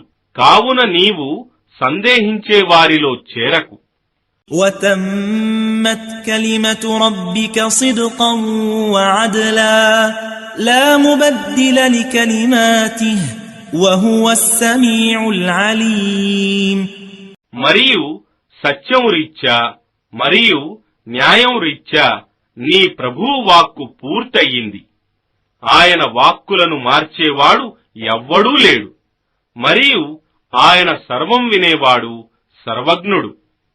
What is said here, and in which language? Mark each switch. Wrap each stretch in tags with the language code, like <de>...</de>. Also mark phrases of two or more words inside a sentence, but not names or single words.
<te>కావున నీవు సందేహించే వారిలో చేరకు.</te> <ar>وتمت كلمة ربك صدقا وعدلا لا مبدل لكلماته وهو السميع العليم.</ar> <te>మరియు సత్యం రీత్యా మరియు న్యాయం రీత్యా నీ ప్రభువు వాక్కు పూర్తయింది. ఆయన వాక్కులను మార్చేవాడు ఎవ్వడూ లేడు. మరియు ఆయన సర్వం వినేవాడు, సర్వజ్ఞుడు.</te>